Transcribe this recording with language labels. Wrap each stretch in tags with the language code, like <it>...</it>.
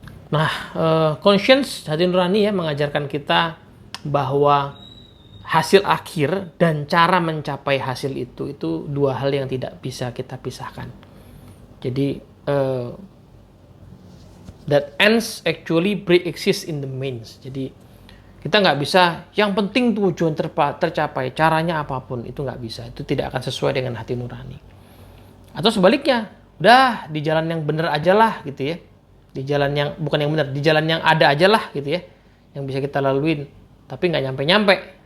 <id>Nah, conscience, hati nurani ya, mengajarkan kita bahwa hasil akhir dan cara mencapai hasil itu dua hal yang tidak bisa kita pisahkan. Jadi</id> <en>that ends actually pre-exist in the means.</en> <id>Jadi kita nggak bisa, yang penting tujuan tercapai, caranya apapun, itu nggak bisa. Itu tidak akan sesuai dengan hati nurani. Atau sebaliknya, udah di jalan yang benar aja lah gitu ya. Di jalan yang, bukan yang benar, di jalan yang ada aja lah gitu ya. Yang bisa kita laluin, tapi nggak nyampe-nyampe.</id>